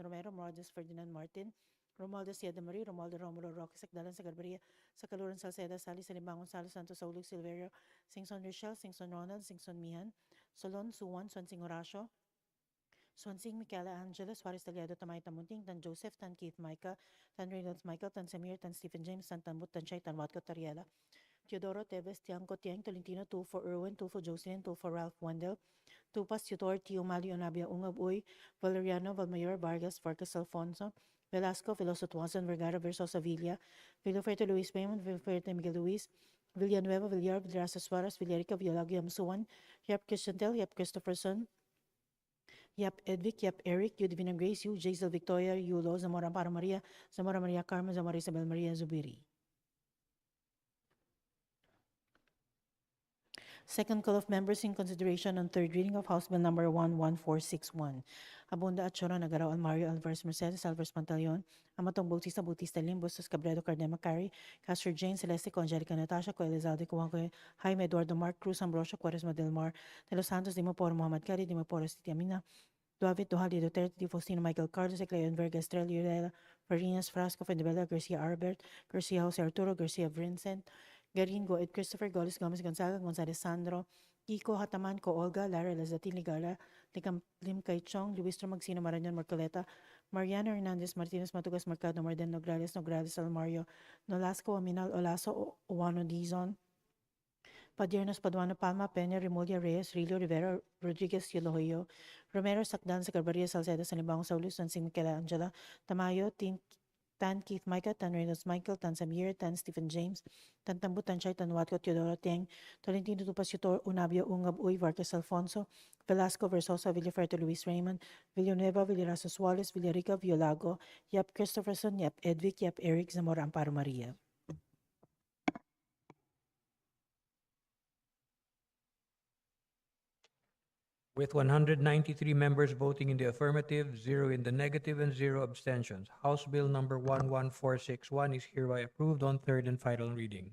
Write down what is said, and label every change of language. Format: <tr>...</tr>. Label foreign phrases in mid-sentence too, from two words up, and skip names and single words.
<en>Romero Morales Ferdinand Martin Romualdo Sieda Marie Romualdo Romulo Roque Sagdalan sa Garbaria sa Kaluran Salceda Sali Salimbang Gonzalo Santos Saulug Silverio Singson Rochelle Singson Ronald Singson Mihan Solon Suwan Swansing Horacio Swansing Michaela Angela Suarez Taliado Tamay Tamunting Tan Joseph Tan Keith Micah Tan Reynolds Michael Tan Samir Tan Stephen James Tan Tambut Tan Chay Tan Watco Tariela Teodoro Teves Tiangco Tiang Tolentino 2 for Erwin 2 for Jocelyn 2 for Ralph Wendell Tupas Tutor Tio Mali Onabia Ungab Uy Valeriano Valmayor Vargas Vargas Alfonso Velasco Veloso Tuanzon Vergara Versosa Villa Villaferte Luis Payman Villaferte Miguel Luis Villanueva Villar Villarasa Suarez Villarica Villagio Amsuan Yap Christiantel Yap Christopherson Yap Edvic, Yap Eric, Yudivina Grace, Yu, Jaisel Victoria, Yulo, Zamora Para Maria, Zamora Maria Carmen, Zamora Isabel Maria Zubiri. Second call of members in consideration on third reading of House Bill number 11461. Abunda at Choro Nagaraw Almario Alvarez Mercedes Alvarez Pantaleon, Amatong Bautista Bautista Lim, Bustos Cabredo Cardema Cari, Castor Jane Celeste Co Angelica Natasha Co Elizalde Cuanco Jaime Eduardo Mark Cruz Ambrosio Quaresma Del Mar, De Los Santos Dimoporo Muhammad Cari, Dimoporo City Amina, David Duhali Duterte Di Faustino Michael Carlos Ecleon Verga Estrella Yurela Farinas Frasco Fendibella Garcia Arbert Garcia Jose Arturo Garcia Vincent Garin Goed Christopher Golis Gomez Gonzaga Gonzalez Sandro Kiko Hataman Ko Olga Lara Lazatin Ligala Lim Kaichong Luis Magsino Marañon Marcoleta Mariano Hernandez Martinez Matugas Mercado Marden Nograles Nograles Almario Nolasco Aminal Olaso Uwano Dizon Padiernos Paduano Palma Peña Remulia Reyes Rilio Rivera Rodriguez Yolohoyo Romero Sakdan sa Garbaria Salceda Salimbang Saulus Swansing Michaela Angela Tamayo Tan Keith Micah Tan Reynolds Michael Tan Samir Tan Stephen James Tan Tambut Tan Chay Tan Watco Teodoro Tiang Tolentino Tupas Yutor Unabio Ungab Uy Vargas Alfonso Velasco, Versosa, Villafuerte, Luis Raymond, Villanueva, Villaraza, Suarez, Villarica, Violago, Yap Christopherson, Yap Edvic, Yap Eric, Zamora, Amparo Maria. With 193 members voting in the affirmative, 0 in the negative, and 0 abstentions, House Bill number 11461 is hereby approved on third and final reading.</en>